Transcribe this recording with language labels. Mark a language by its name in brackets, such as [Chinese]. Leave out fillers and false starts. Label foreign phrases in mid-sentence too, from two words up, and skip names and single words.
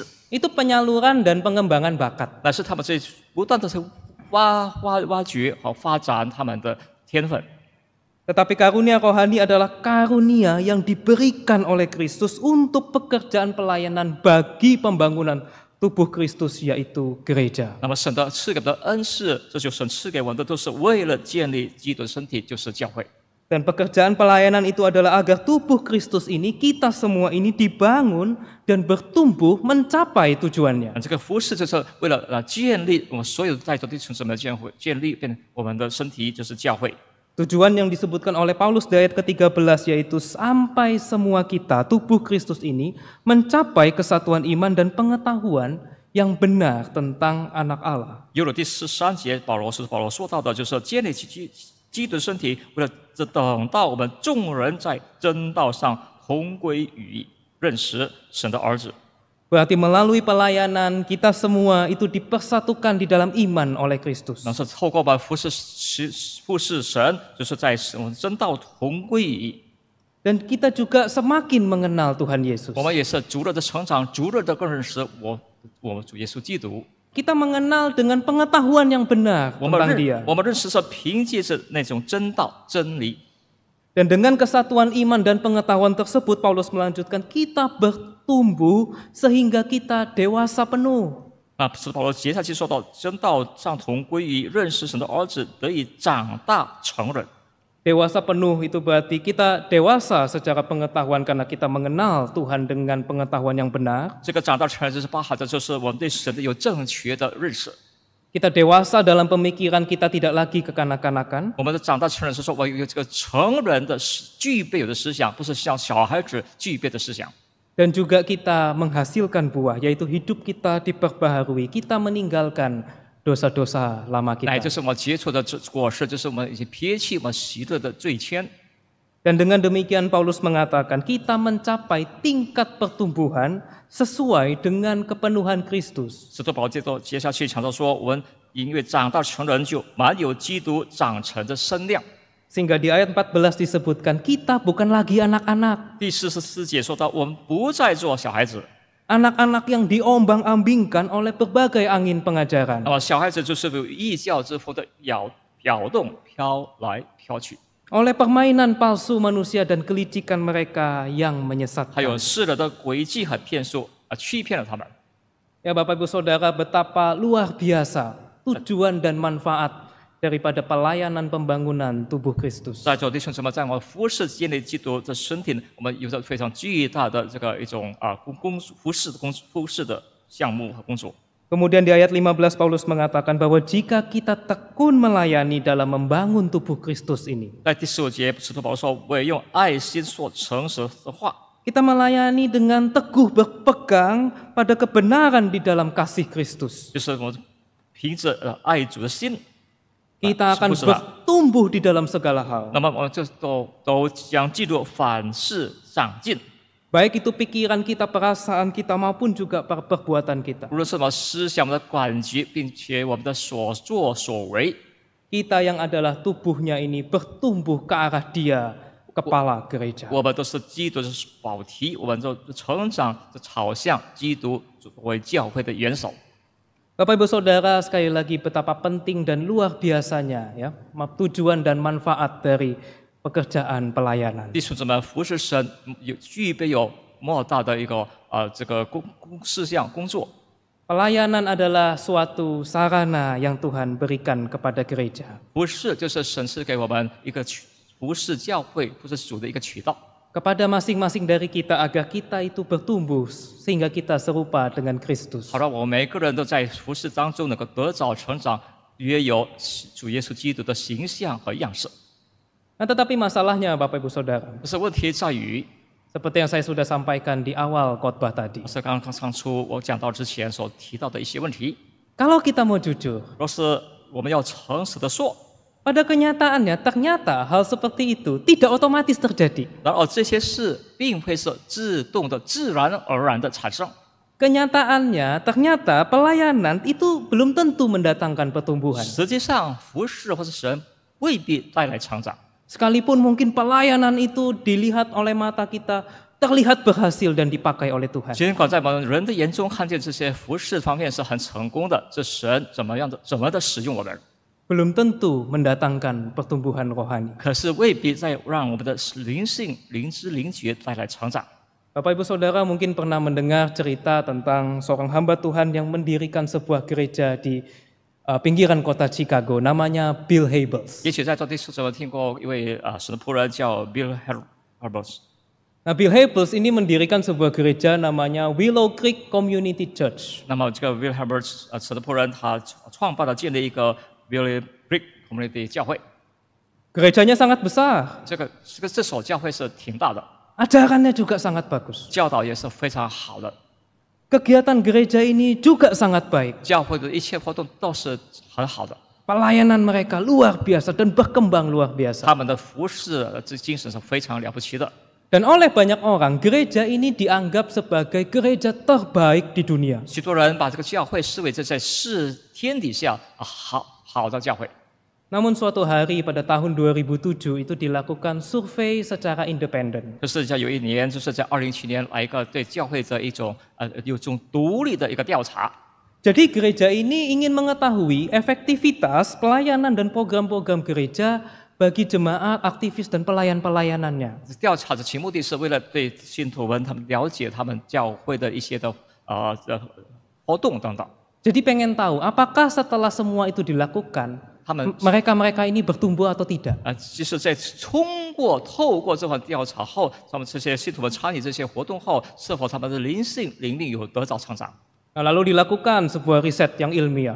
[Indonesian] itu penyaluran dan pengembangan bakat. [Chinese] 那是他们在不断的挖掘和发展他们的天分。 [Indonesian] Tetapi karunia rohani adalah karunia yang diberikan oleh Kristus untuk pekerjaan pelayanan bagi pembangunan tubuh Kristus, yaitu gereja. [Chinese] 那么神的赐给的恩赐，这就是神赐给我们的，都是为了建立基督的身体，就是教会。 [Indonesian] Dan pekerjaan pelayanan itu adalah agar tubuh Kristus ini, kita semua ini dibangun dan bertumbuh mencapai tujuannya. [Chinese] 这个服侍就是为了建立我们所有在座弟兄姊妹的建立变我们的身体，就是教会。 [Indonesian] Tujuan yang disebutkan oleh Paulus di ayat ke-13 yaitu sampai semua kita, tubuh Kristus ini, mencapai kesatuan iman dan pengetahuan yang benar tentang anak Allah. [Chinese] 有了第13节，保罗说到的，就是建立基督的身体，为了等到我们众人在真道上同归于一，认识神的儿子。 [Indonesian] Berarti melalui pelayanan kita semua itu dipersatukan di dalam iman oleh Kristus. [Chinese] 那是透过我们服侍神，就是在我们真道同归于一。 [Indonesian] Dan kita juga semakin mengenal Tuhan Yesus. [Chinese] 我们也是逐日的成长，逐日的更认识我们主耶稣基督。 [Indonesian] Kita mengenal dengan pengetahuan yang benar [Chinese] 我们 [Indonesian] tentang Dia. [Chinese] 认识是凭借着那种真道真理。 [Indonesian] Dan dengan kesatuan iman dan pengetahuan tersebut, Paulus melanjutkan, kita bertumbuh sehingga kita dewasa penuh. [Chinese] 那使徒保罗接下去说到，真道上同归于认识神的儿子，得以长大成人。 [Indonesian] Dewasa penuh itu berarti kita dewasa secara pengetahuan karena kita mengenal Tuhan dengan pengetahuan yang benar. [Chinese] 这个长大成人就是包含着，就是我们对神的有正确的认识。 [Indonesian] Kita dewasa dalam pemikiran, kita tidak lagi kekanak-kanakan. [Chinese] 我们的长大成人是说，我有这个成人的具备有的思想，不是像小孩子具备的思想。 [Indonesian] Dan juga kita menghasilkan buah, yaitu hidup kita diperbaharui, kita meninggalkan dosa-dosa lama [Chinese] 乃就 [Indonesian] kita. [Chinese] 是我们接触的果实，就是我们已经撇弃我们习得的罪愆。 [Indonesian] Dan dengan demikian Paulus mengatakan kita mencapai tingkat pertumbuhan sesuai dengan kepenuhan Kristus. [Chinese] 使徒保罗接下去强调说，我们因为长大成人，就满有基督长成的身量。 [Indonesian] Sehingga di ayat 14 disebutkan kita bukan lagi anak-anak. [Chinese] 第44节说到，我们不再做小孩子。 [Indonesian] Anak-anak yang diombang-ambingkan oleh berbagai angin pengajaran. [Chinese] 那么小孩子就是有异教之风的摇动，飘来飘去， [Indonesian] Oleh permainan palsu manusia dan kelicikan mereka yang [Chinese] 还有 [Indonesian] menyesatkan. [Chinese] 世人的诡计和骗术欺骗了他们。 [Indonesian] Ya Bapak Ibu Saudara, betapa luar biasa tujuan dan manfaat daripada pelayanan pembangunan tubuh Kristus. [Chinese] 在座弟兄姊妹，在我们服侍建立基督的身体，我们有着非常巨大的这个一种服侍的项目和工作。 [Indonesian] Kemudian di ayat 15 Paulus mengatakan bahwa jika kita tekun melayani dalam membangun tubuh Kristus ini, [Chinese] 在第15节，使徒保罗说：“我也用爱心说诚实的话。” [Indonesian] kita melayani dengan teguh berpegang pada kebenaran di dalam kasih Kristus. [Chinese] 就是我们凭着爱主的心， [Indonesian] Kita akan bertumbuh di dalam segala hal. [Chinese] 那么我们就都将记录凡事长进。 [Indonesian] Baik itu pikiran kita, perasaan kita maupun juga perbuatan kita. [Chinese] 无论是我们思想、我们的感觉，并且我们的所作所为， [Indonesian] Kita yang adalah tubuhnya ini bertumbuh ke arah Dia, kepala gereja. [Chinese] 我们都是基督的宝体，我们就成长，就朝向基督作为教会的元首。 [Indonesian] Bapak Ibu Saudara, sekali lagi betapa penting dan luar biasanya ya tujuan dan manfaat dari pekerjaan pelayanan. [Chinese] 弟兄姊妹，服侍神具备有莫大的一个这个事项工作。 [Indonesian] Pelayanan adalah suatu sarana yang Tuhan berikan kepada gereja. [Chinese] 服侍就是神赐给我们一个服侍教会、服侍主的一个渠道。 [Indonesian] Kepada masing-masing dari kita agar kita itu bertumbuh sehingga kita serupa dengan Kristus. [Chinese] 好让我们每个人都在服侍当中能够得着成长，约有主耶稣基督的形象和样式。 [Indonesian] Nah, tetapi masalahnya Bapak Ibu Saudara, [Chinese] 可是问题在于， [Indonesian] seperti yang saya sudah sampaikan di awal khotbah tadi. [Chinese] 是刚出我讲到之前所提到的一些问题。 [Indonesian] Kalau kita mau jujur, [Chinese] 若是我们要诚实的说， [Indonesian] pada kenyataannya ternyata hal seperti itu tidak otomatis terjadi. [Chinese] 然而这些事并非是自动的、自然而然的产生。 [Indonesian] Kenyataannya ternyata pelayanan itu belum tentu mendatangkan pertumbuhan. [Chinese] 实际上，服侍或是神未必带来成长。 [Indonesian] Sekalipun mungkin pelayanan itu dilihat oleh mata kita terlihat berhasil dan dipakai oleh Tuhan. [Chinese] 尽管在我们人的眼中看见这些服侍方面是很成功的，这神怎么的使用我们， [Indonesian] Belum tentu mendatangkan pertumbuhan rohani. [Chinese] 可是未必在让我们的灵性、灵知、灵觉带来成长。 [Indonesian] Bapak Ibu Saudara mungkin pernah mendengar cerita tentang seorang hamba Tuhan yang mendirikan sebuah gereja di pinggiran kota Chicago, namanya Bill Hybels. [Chinese] 也许在座弟兄姊妹听过一位神的仆人叫 Bill Hybels。 [Indonesian] Nah, Bill Hybels ini mendirikan sebuah gereja namanya Willow Creek Community Church. [Chinese] 那么这个 Bill Hybels 神的仆人，他创办了建立一个 Willow Creek Community 教会。 [Indonesian] Gerejanya sangat besar, [Chinese] 这所教会是挺大的， [Indonesian] ajarannya juga sangat bagus. [Chinese] 教导也是非常好的， [Indonesian] Kegiatan gereja ini juga sangat baik. [Chinese] 教会的一切活动都是很好的。 [Indonesian] Pelayanan mereka luar biasa dan berkembang luar biasa. [Chinese] 他们的服侍这精神是非常了不起的。 [Indonesian] Dan oleh banyak orang, gereja ini dianggap sebagai gereja terbaik di dunia. [Chinese] 许多人把这个教会视为这在世天底下好的教会。 [Indonesian] Namun suatu hari pada tahun 2007 itu dilakukan survei secara independen. [Chinese] 就是在有一年，就是在2007年来一个对教会的有一种独立的一个调查。 [Indonesian] Jadi gereja ini ingin mengetahui efektivitas pelayanan dan program-program gereja bagi jemaat, aktivis dan pelayan-pelayanannya. [Chinese] 调查的其目的是为了对信徒们他们了解他们教会的一些的活动等等。 [Indonesian] Jadi pengen tahu apakah setelah semua itu dilakukan, [Chinese] 他们 [Indonesian] mereka-mereka ini bertumbuh atau tidak. [Chinese] 就是在透过这份调查后，他们这些信徒们参与这些活动后，是否他们的灵命有得到成长？ [Indonesian] Nah, lalu dilakukan sebuah riset yang ilmiah.